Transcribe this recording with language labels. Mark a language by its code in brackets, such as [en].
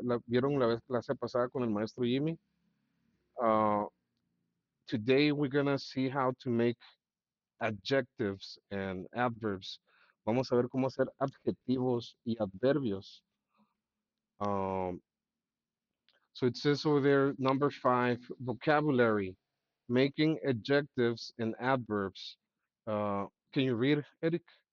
[es] Vieron la vez clase pasada con el maestro Jimmy. [en] Uh, Today we're gonna see how to make adjectives and adverbs. [es] Vamos a ver cómo hacer adjetivos y adverbios. [en] Um, so it says over there, number 5, vocabulary, making adjectives and adverbs. Uh, can you read, Eric?